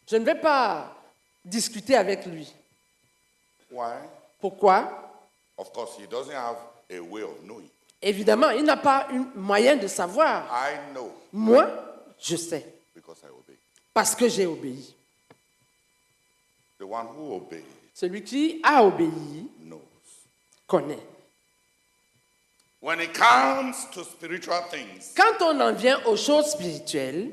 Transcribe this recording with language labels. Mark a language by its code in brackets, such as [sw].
[fr] je ne vais pas discuter avec lui. [en] Why? [fr] Pourquoi? [en] Of course, he doesn't have a way of knowing. [fr] Évidemment, il n'a pas un moyen de savoir. [en] I know [fr] Moi, je sais, [en] because I obey. [fr] parce que j'ai obéi. [en] The one who obeys [fr] Celui qui a obéi [en] knows. [fr] connaît. [en] When it comes to spiritual things, [fr] Quand on en vient aux choses spirituelles,